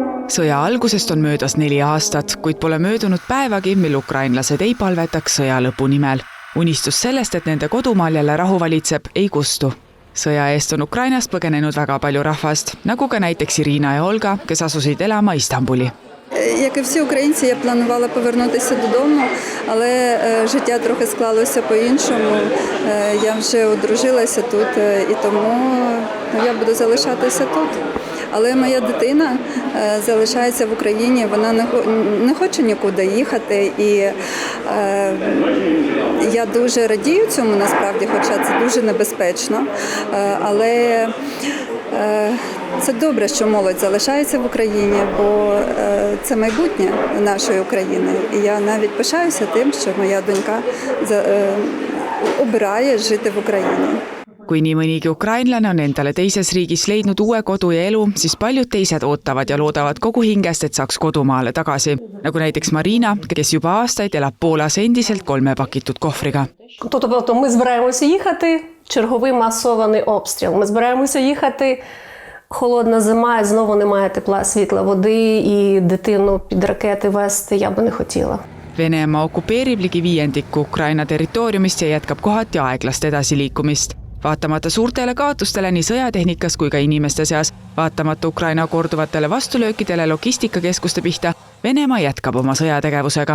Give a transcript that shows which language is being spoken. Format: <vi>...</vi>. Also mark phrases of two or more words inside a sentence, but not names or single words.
<et>Sõja algusest on möödas 4 aastat, kuid pole möödunud päevagi, mil ukrainlased ei palvetaks sõja lõpu nimel. Unistus sellest, et nende kodumaal jälle rahu valitseb, ei kustu. Sõja eest on Ukrainast põgenenud väga palju rahvast, nagu ka näiteks Irina ja Olga, kes asusid elama Istanbuli.</et> <uk>Як і всі українці, я планувала повернутися додому, але життя трохи склалося по-іншому. Я вже одружилася тут, і тому я буду залишатися тут. Але моя дитина залишається в Україні, вона не хоче нікуди їхати. І я дуже радію цьому насправді, хоча це дуже небезпечно. Але це добре, що молодь залишається в Україні, бо це майбутнє нашої України. І я навіть пишаюся тим, що моя донька обирає жити в Україні.</uk> <et>Kui nii mõnigi ukrainlane on endale teises riigis leidnud uue kodu ja elu, siis paljud teised ootavad ja loodavad kogu hingest, et saaks kodumaale tagasi. Nagu näiteks Marina, kes juba aastaid elab Poolas endiselt 3 pakitud kohvriga.</et> <uk>Тобто ми збираємося їхати, черговий масований обстріл. Ми збираємося їхати, холодна зима, і знову немає тепла, світла, води, і дитину під ракети вести я би не хотіла.</uk> <et>Venemaa okupeerib ligi 1/5 Ukraina territooriumist ja jätkab kohati aeglast edasiliikumist. Vaatamata suurtele kaotustele nii sõjatehnikas kui ka inimeste seas, vaatamata Ukraina korduvatele vastulöökidele logistikakeskuste pihta, Venemaa jätkab oma sõjategevusega.</et>